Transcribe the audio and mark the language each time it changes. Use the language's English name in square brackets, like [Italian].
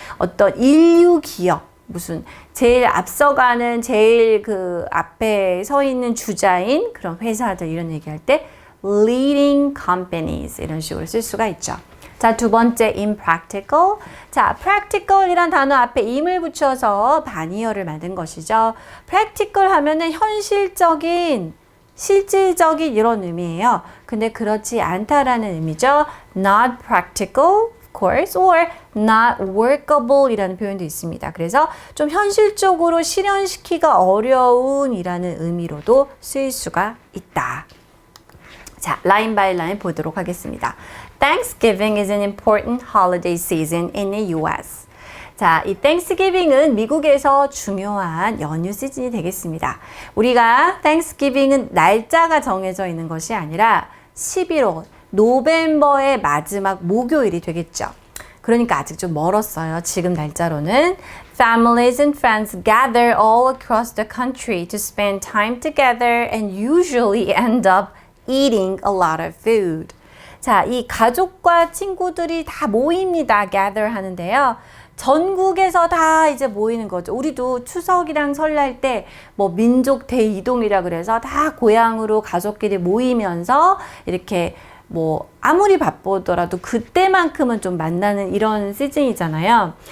[Korean] 어떤 인류 기업, 무슨 제일 앞서가는 제일 그 앞에 서 있는 주자인 그런 회사들 이런 얘기할 때 [English] leading companies [Korean] 이런 식으로 쓸 수가 있죠. 자, 두 번째 impractical. 자, practical이란 단어 앞에 im을 붙여서 반의어를 만든 것이죠. practical 하면은 현실적인 실질적인 이런 의미예요. 근데 그렇지 않다라는 의미죠. [English] Not practical course or not workable [Korean] 이라는 표현도 있습니다. 그래서 좀 현실적으로 실현시키기가 어려운 이라는 의미로도 쓰일 수가 있다. 자, 라인 바이 라인 보도록 하겠습니다. [English] Thanksgiving is an important holiday season in the US. [Korean] 자, 이 Thanksgiving은 미국에서 중요한 연휴 시즌이 되겠습니다. 우리가 Thanksgiving은 날짜가 정해져 있는 것이 아니라 11월 노벰버의 마지막 목요일이 되겠죠. 그러니까 아직 좀 멀었어요. 지금 날짜로는 [English] Families and friends gather all across the country to spend time together and usually end up eating a lot of food. [Korean] 자, 이 가족과 친구들이 다 모입니다. gather 하는데요. 전국에서 다 이제 모이는 거죠. 우리도 추석이랑 설날 때 뭐 민족 대이동이라 그래서 다 고향으로 가족끼리 모이면서 이렇게 뭐 아무리 바쁘더라도 그때만큼은 좀 만나는 이런 시즌이잖아요.